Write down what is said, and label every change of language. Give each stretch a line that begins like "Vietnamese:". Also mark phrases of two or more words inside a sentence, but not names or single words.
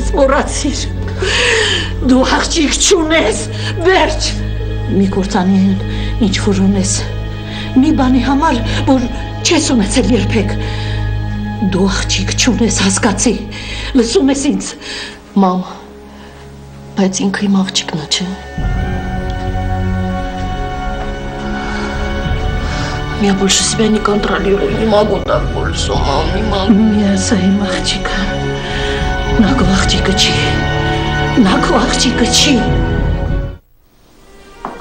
Armenian: մոռացիր, դու աղջիկ չունես, վերջ, մի կործանի ինչ որ ունես, մի բանի համար, որ չես ունեցել երբեք, դու աղջիկ չունես, հասկացի, լսում ես ինձ, մամ, բայց ինքը իմ աղջիկն է, չէ։
Russian: Я больше себя не контролирую, не могу так больше, мам, не могу. Я своим
Armenian: աղջիկը, նա քո աղջիկը չի, նա քո աղջիկը չի։